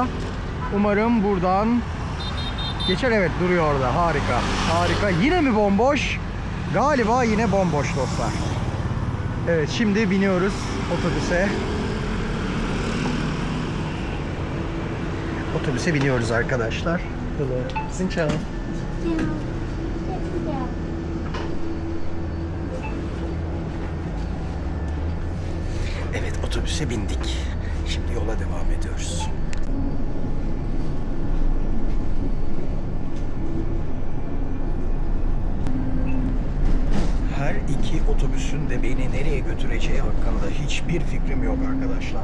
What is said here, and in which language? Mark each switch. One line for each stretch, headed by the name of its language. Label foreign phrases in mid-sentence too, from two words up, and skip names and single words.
Turkish: Umarım buradan geçer. Evet, duruyor orada. Harika. Harika. Yine mi bomboş? Galiba yine bomboş dostlar. Evet, şimdi biniyoruz otobüse. Otobüse biniyoruz arkadaşlar.
Vietnamese: Hello. Xin chào.
Turkish: Evet, otobüse bindik. Şimdi yola devam ediyoruz. Her iki otobüsün de beni nereye götüreceği hakkında hiçbir fikrim yok arkadaşlar.